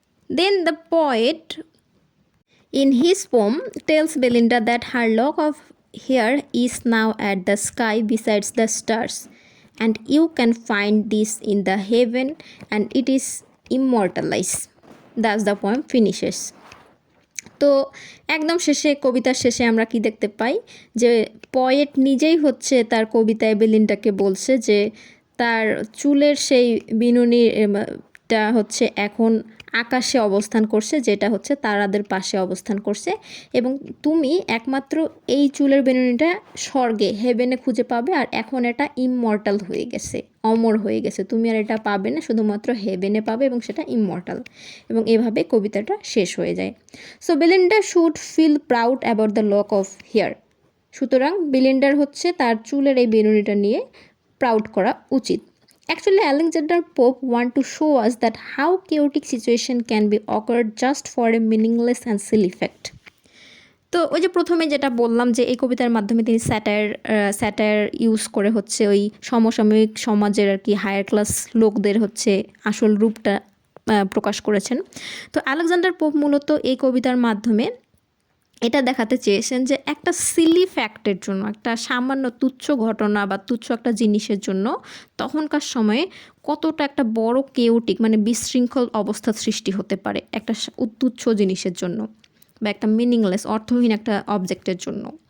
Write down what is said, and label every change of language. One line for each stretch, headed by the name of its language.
English: Then the poet in his poem tells Belinda that her lock of hair is now at the sky besides the stars, and you can find this in the heaven and it is immortalized. Thus the poem finishes.
Bangla: তো একদম শেষে, কবিতার শেষে আমরা কি দেখতে পাই, যে poet নিজেই হচ্ছে তার কবিতায় বেলিন্ডাকে বলছে যে তার চুলের সেই বিনুনিটা হচ্ছে এখন আকাশে অবস্থান করছে, যেটা হচ্ছে তারাদের পাশে অবস্থান করছে, এবং তুমি একমাত্র এই চুলের বেনুনিটা স্বর্গে হেভেনে খুঁজে পাবে, আর এখন এটা ইমমর্টাল হয়ে গেছে, অমর হয়ে গেছে, তুমি আর এটা পাবে না, শুধুমাত্র হেভেনে পাবে এবং সেটা ইমমর্টাল। এবং এভাবে কবিতাটা শেষ হয়ে যায়।
English: So Belinda should feel proud about the lock of hair.
Bangla: সুতরাং বেলিন্ডার হচ্ছে তার চুলের এই বেনুনিটা নিয়ে প্রাউড করা উচিত।
English: Actually, Alexander Pope want to show us that how chaotic situation can be occurred just for a meaningless and silly fact.
Bangla: তো ওই যে প্রথমে যেটা বললাম যে এই কবিতার মাধ্যমে তিনি স্যাটায়ার ইউজ করে হচ্ছে ওই সমসাময়িক সমাজের আর কি হায়ার ক্লাস লোকদের হচ্ছে আসল রূপটা প্রকাশ করেছেন। তো আলেকজান্ডার পোপ মূলত এই কবিতার মাধ্যমে এটা দেখাতে চেয়েছেন যে একটা সিলি ফ্যাক্টের জন্য, একটা সামান্য তুচ্ছ ঘটনা বা তুচ্ছ একটা জিনিসের জন্য তখনকার সময়ে কতটা একটা বড় কেওটিক মানে বিশৃঙ্খল অবস্থা সৃষ্টি হতে পারে একটা তুচ্ছ জিনিসের জন্য বা একটা মিনিংলেস অর্থহীন একটা অবজেক্টের জন্য।